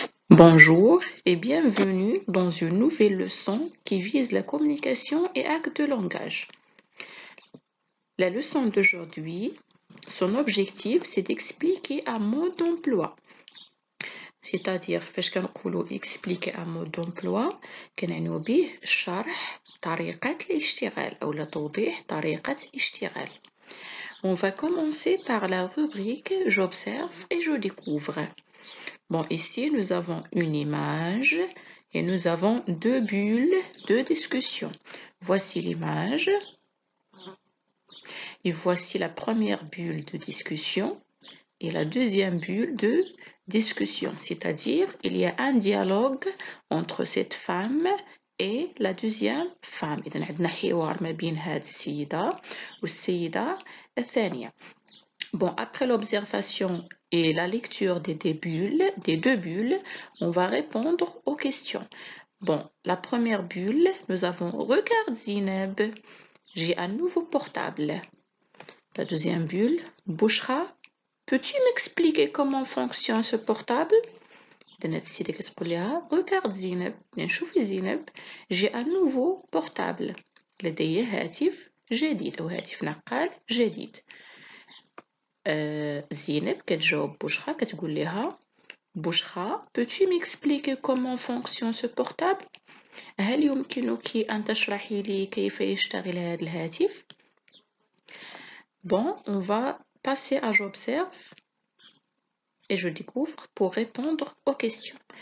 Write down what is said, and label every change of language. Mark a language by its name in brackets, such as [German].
[French] Bonjour et bienvenue dans une nouvelle leçon qui vise la communication et actes de langage. La leçon d'aujourd'hui, son objectif, c'est d'expliquer un mode d'emploi. C'est-à-dire, [Arabic] فاش كنقولوا [French] expliquer un mode d'emploi [Arabic] كنعنيو به شرح طريقة الاشتغال أو توضيح طريقة الاشتغال. [French] On va commencer par la rubrique j'observe et je découvre. Bon, ici, nous avons une image et nous avons deux bulles de discussion. Voici l'image et voici la première bulle de discussion et la deuxième bulle de discussion. C'est-à-dire, il y a un dialogue entre cette femme et la deuxième femme. [Arabic] إذن عندنا حوار ما بين هذه السيدة والسيدة الثانية. [French] Bon, après l'observation et la lecture des deux bulles, on va répondre aux questions. Bon, la première bulle, nous avons « Regarde Zineb, j'ai un nouveau portable ». La deuxième bulle « Bouchra, peux-tu m'expliquer comment fonctionne ce portable ?» Regarde Zineb, j'ai un nouveau portable. [Arabic] لدي هاتف جديد أو هاتف نقال جديد. زينب كتجاوب بوشخا كتقول لها بوشخا [French] peux-tu m'expliquer comment fonctionne ce portable؟ [Arabic] هل يمكنك أن تشرحي لي كيف يشتغل هذا الهاتف؟ [French] Bon, on va passer à j'observe et je découvre pour répondre aux questions.